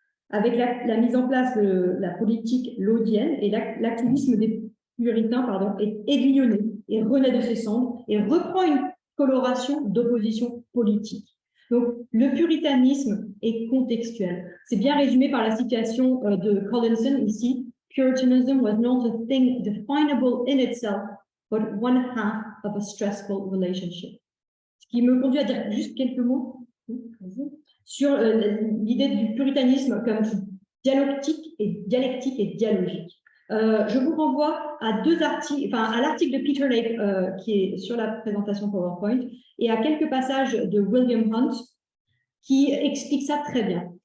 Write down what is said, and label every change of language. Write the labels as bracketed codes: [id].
[fr] Avec la mise en place de la politique laudienne et l'activisme des puritains est aiguillonné et renaît de ses cendres et reprend une coloration d'opposition politique. Donc, le puritanisme est contextuel. C'est bien résumé par la citation de Collinson ici. [en] Puritanism was not a thing definable in itself, but one half of a stressful relationship. [fr] Ce qui me conduit à dire juste quelques mots sur l'idée du puritanisme comme dialectique et dialogique. Je vous renvoie à deux articles, à l'article de Peter Lake qui est sur la présentation PowerPoint et à quelques passages de William Hunt qui expliquent ça très bien.